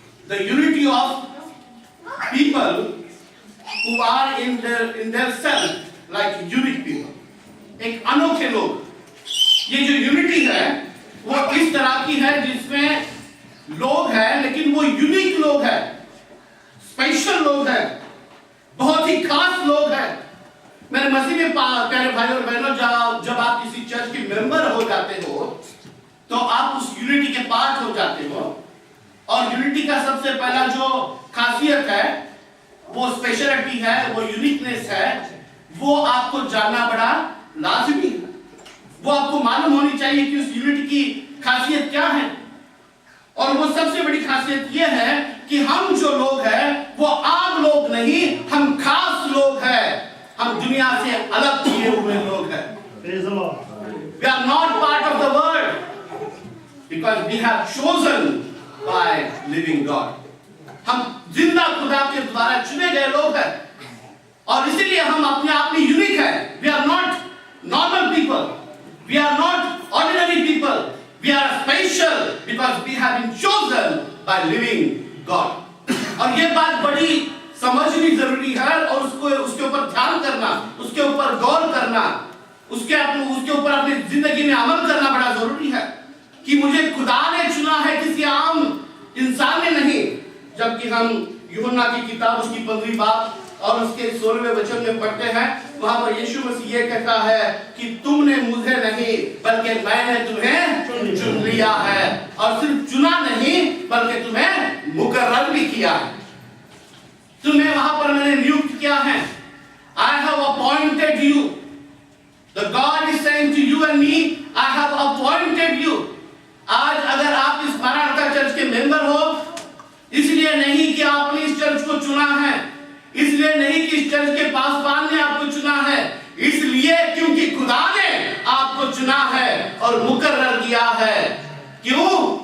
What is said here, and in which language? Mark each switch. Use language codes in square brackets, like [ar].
[en] the unity of people who are in their self like unique people, [hi] एक अनोखे लोग। ये जो यूनिटी है वो इस तरह की है जिसमें लोग हैं लेकिन वो यूनिक लोग हैं, स्पेशल लोग हैं, बहुत ही खास लोग हैं। मेरे मसीह में प्यारे भाई और बहनों, जब आप किसी चर्च के मेंबर हो जाते हो तो आप उस यूनिटी के पार्ट हो जाते हो। और यूनिटी का सबसे पहला जो खासियत है, वो स्पेशलिटी है, वो यूनिकनेस है, वो आपको जानना बड़ा लाजमी है। वो आपको मालूम होनी चाहिए कि उस यूनिटी की खासियत क्या है। और वो सबसे बड़ी खासियत ये है कि हम जो लोग हैं वो आम लोग नहीं, हम खास लोग हैं, हम दुनिया से अलग किए हुए लोग हैं। [en] We are not part of the world because we have chosen by living God. [hi] हम जिंदा खुदा के द्वारा चुने गए लोग हैं और इसीलिए हम अपने आप में यूनिक हैं। [en] We are not normal people. We are not ordinary people. We are special because we have been chosen by living God. [hi] और ये बात बड़ी समझनी जरूरी है और उसके ऊपर ध्यान करना, उसके ऊपर गौर करना, उसके ऊपर अपनी जिंदगी में अमल करना बड़ा जरूरी है कि मुझे खुदा ने चुना है, किसी आम इंसान ने नहीं। जबकि हम यूहन्ना की किताब उसकी 15वीं बाब और उसके 16वें वचन में पढ़ते हैं, वहां पर यीशु मसीह ये कहता है कि तुमने मुझे नहीं बल्कि मैंने तुम्हें चुन लिया है, और सिर्फ चुना नहीं बल्कि तुम्हें मुकर्रर भी किया है। तुम्हें वहां पर मैंने नियुक्त किया है। [en] I have appointed you. The God is saying to you and me, I have appointed you. [hi] आज अगर आप इस मारानाथा चर्च के मेंबर हो, इसलिए नहीं कि आपने इस चर्च को चुना है, इसलिए नहीं कि इस चर्च के पासवान ने आपको चुना है, इसलिए क्योंकि खुदा ने आपको चुना है और मुकर्रर किया है। क्यों?